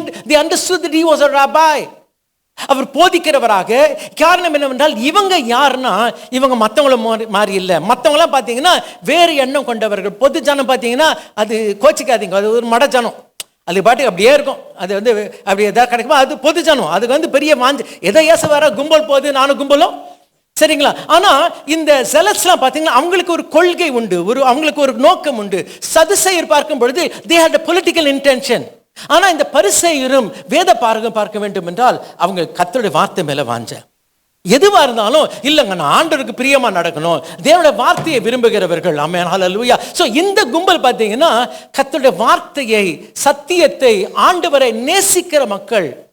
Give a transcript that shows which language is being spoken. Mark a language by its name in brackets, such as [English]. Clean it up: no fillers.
[English] They understood that he was a rabbi. [Tamil] அவர் போதிக்கிறவராக. காரணம் என்னவென்றால் இவங்க யாருன்னா இவங்க மற்றவங்கள மாறி இல்லை. மற்றவங்களாம் பார்த்தீங்கன்னா வேறு எண்ணம் கொண்டவர்கள். பொது ஜனம் பார்த்தீங்கன்னா அது கோச்சிக்காதீங்க, அது ஒரு மட ஜனம், அது பாட்டுக்கு அப்படியே இருக்கும். அது அப்படி எதாவது கிடைக்குமா, அது பொது ஜனம். அதுக்கு பெரிய வாஞ்சு எதை ஏச வர கும்பல் போகுது, நானும் கும்பலும். சரிங்களா? ஆனா இந்த ஜெலட்ஸ்லாம் பார்த்தீங்கன்னா அவங்களுக்கு ஒரு கொள்கை உண்டு, அவங்களுக்கு ஒரு நோக்கம் உண்டு. சதுசேயர் பார்க்கும் பொழுது [English] they had a political intention. [Tamil] ஆனா இந்த பரிசேயரும் வேத பாரகரும் பார்க்க வேண்டும் என்றால் அவங்க கர்த்தருடைய வார்த்தை மேல வாஞ்ச. எதுவா இருந்தாலும் இல்லைங்க, நான் ஆண்டவருக்கு பிரியமா நடக்கணும், தேவனுடைய வார்த்தையை விரும்புகிறவர்கள். ஆமென், ஹல்லேலூயா. சோ இந்த கும்பல் பார்த்தீங்கன்னா கர்த்தருடைய வார்த்தையை, சத்தியத்தை, ஆண்டவரை நேசிக்கிற மக்கள்.